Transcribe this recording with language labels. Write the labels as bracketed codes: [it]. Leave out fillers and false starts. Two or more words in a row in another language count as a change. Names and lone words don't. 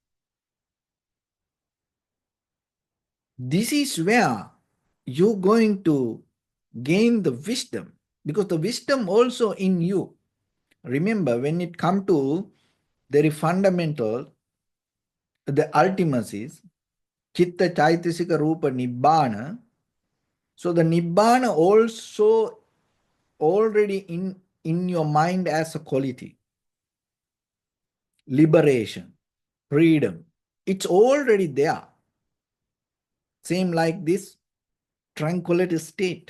[en] This is where you're going to gain the wisdom, because the wisdom also in you. Remember, when it comes to the fundamental, the ultimacies, [pi] chitta, chaitasika, rupa, nibbana. [en] So the nibbana also already in your mind as a quality. Liberation, freedom, it's already there. Same like this tranquility state.